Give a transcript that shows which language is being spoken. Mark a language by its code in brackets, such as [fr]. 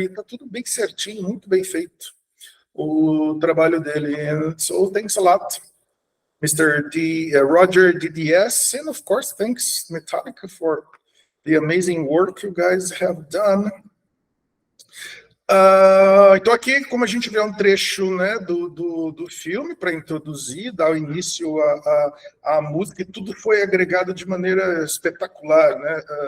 [pt] E tá tudo bem certinho, muito bem feito o trabalho dele. [en] And so, thanks a lot, Mr. Roger DDS, and of course, thanks Metallica for the amazing work you guys have done. [pt] Então aqui, como a gente vê um trecho, né, do filme para introduzir, dar o início à música, e tudo foi agregado de maneira espetacular, né?